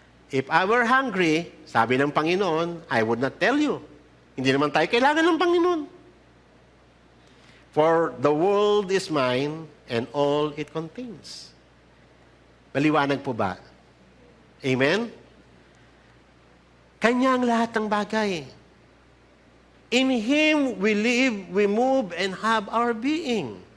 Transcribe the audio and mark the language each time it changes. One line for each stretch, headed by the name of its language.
English: If I were hungry,
Filipino: sabi ng Panginoon,
English: I would not tell you.
Filipino: Hindi naman tayo kailangan ng Panginoon.
English: For the world is mine and all it contains.
Filipino: Maliwanag po ba? Amen? Kanya ang lahat ng bagay.
English: In Him we live, we move, and have our being.